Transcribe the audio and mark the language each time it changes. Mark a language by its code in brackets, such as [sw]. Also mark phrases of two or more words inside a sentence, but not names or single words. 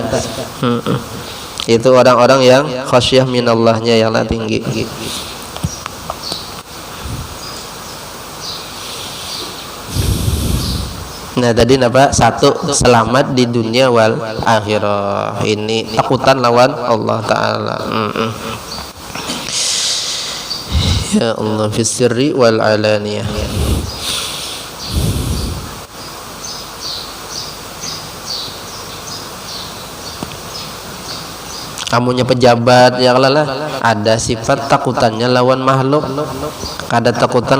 [bjn] Itu orang-orang yang [ar] khasyah minallahnya [bjn] yang lah tinggi. Nah tadi napa? Satu, selamat di dunia [ar] wal akhirah. [bjn] Ini takutan lawan Allah Ta'ala. [ar] Ya Allah fis sirri wal alaniyah. [bjn] Amunya pejabat ya lah ada sifat takutannya lawan makhluk, ada takutan